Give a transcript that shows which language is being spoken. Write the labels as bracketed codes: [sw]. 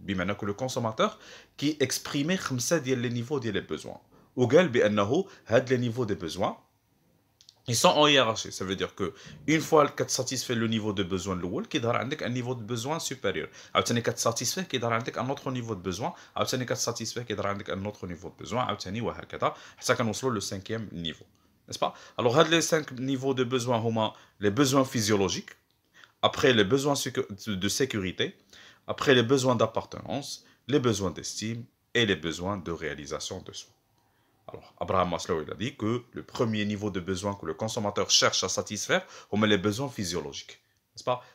[fr] Maintenant que le consommateur qui exprimait 5 les niveaux des besoins. [ar] وقال بأنه هاد [fr] les niveaux des besoins ils sont en hiérarchie. Ça veut dire que une fois que tu satisfais le niveau de besoin [ar] الاول كيظهر عندك [fr] un niveau de besoin supérieur. [ar] عاوتاني كتساتيسفيه كيظهر عندك [fr] un autre niveau de besoin. عاوتاني كتساتيسفيه كيظهر عندك un autre niveau de besoin. [ar] عاوتاني وهكذا حتى كنوصلوا [fr] le 5e niveau. N'est-ce pas? Alors, les 5 niveaux de besoins هما les besoins physiologiques, après les besoins de sécurité, après les besoins d'appartenance, les besoins d'estime et les besoins de réalisation de soi. Alors, Abraham Maslow il a dit que le premier niveau de besoin que le consommateur cherche à satisfaire, on met les besoins physiologiques. N'est-ce pas?